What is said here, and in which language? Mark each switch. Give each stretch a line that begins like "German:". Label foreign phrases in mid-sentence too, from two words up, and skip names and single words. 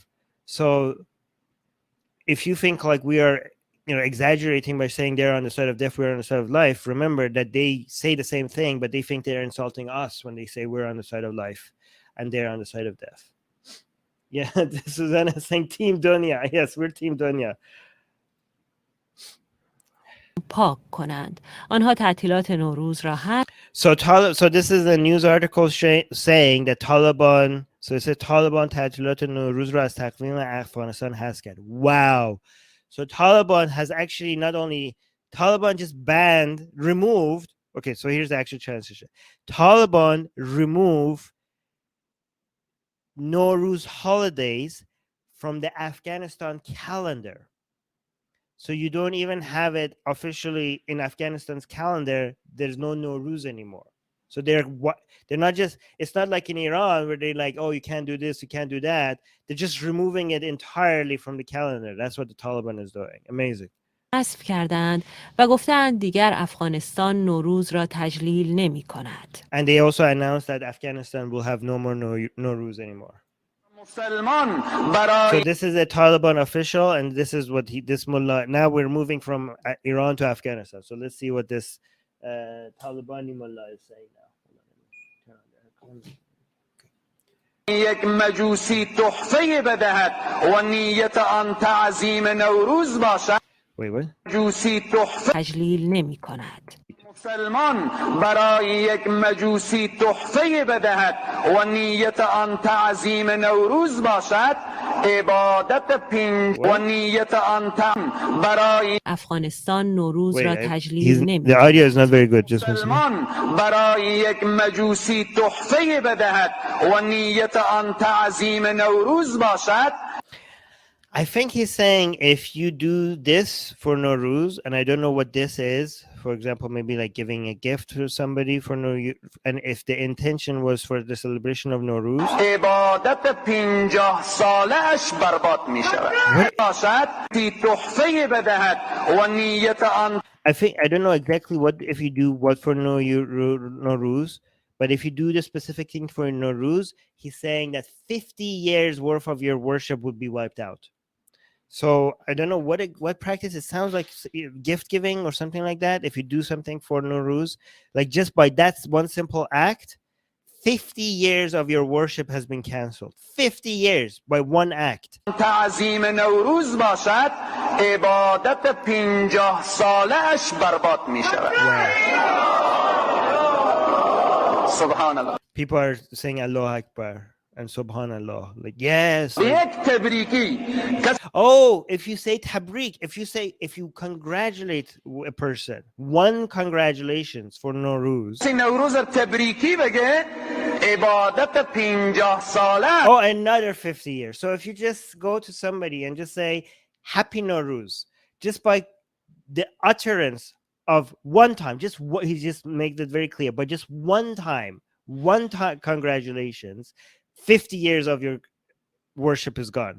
English: So if you think like we are, exaggerating by saying they're on the side of death, we're on the side of life, remember that they say the same thing, but they think they're insulting us when they say we're on the side of life and they're on the side of death. Yeah, Susanna is saying Team Dunya. Yes, we're Team Dunya.
Persian: پاک کنند. آنها تعطیلات نوروز را
English: So this is a news article saying that Taliban, so it says Taliban
Persian: تعطیلات نوروز را از تقویم افغانستان حذف کرد.
English: Wow. So Taliban has actually Taliban just removed. Okay, so here's the actual transition. Taliban remove Nowruz holidays from the Afghanistan calendar. So you don't even have it officially in Afghanistan's calendar. There's no Nowruz anymore. So they're not just, it's not like in Iran where they're like, oh, you can't do this, you can't do that. They're just removing it entirely from the calendar. That's what the Taliban is doing. Amazing.
Persian: حذف کردند و گفتند دیگر افغانستان نوروز را تجلیل نمی کند.
English: And they also announced that Afghanistan will have no more Nowruz anymore. So this is a Taliban official, and this is what this mullah. Now we're moving from Iran to Afghanistan. So let's see what this Talibani mullah is saying now.
Persian: یک مجوسی تحفه بدهد و نیت آن تعظیم نوروز باشد.
English: Wait, what?
Persian: مجوسی تحفه تجلیل نمی کند. مسلمان برای یک مجوسی تحفه بدهد و نیت آن تعظیم نوروز باشد، عبادت پنج و نیت آن برای افغانستان نوروز
English: Wait,
Persian: را تجلیل نمی
English: the audio is not very good. Just one second.
Persian: مسلمان برای یک مجوسی تحفه بدهد و نیت آن تعظیم نوروز باشد.
English: I think he's saying if you do this for Nowruz, and I don't know what this is, for example, maybe like giving a gift to somebody for Nowruz, and if the intention was for the celebration of Nowruz,
Persian: عبادت 50 سالش برباد می شود. باشد تحفه بدهد و نیت آن
English: I don't know exactly what if you do what for Nowruz, but if you do the specific thing for Nowruz, he's saying that 50 years worth of your worship would be wiped out. So I don't know what practice. It sounds like gift giving or something like that. If you do something for Nowruz, like just by that one simple act, 50 years of your worship has been canceled. 50 years by one act.
Persian: تعظیم نوروز باشد، عبادت 50 سالش برباد می شود.
Arabic: سبحان الله.
English: People are saying
Arabic: الله أكبر
English: and Subhanallah. Like, yes.
Persian: یک تبریکی.
English: Oh, if you say tabrik, if you congratulate a person, one congratulations for Nowruz.
Persian: نوروز تبریکی بگه، عبادت 50 ساله.
English: Oh, another 50 years. So if you just go to somebody and just say Happy Nowruz, just by the utterance of one time, he just makes it very clear, but just one time congratulations, 50 years of your worship is gone.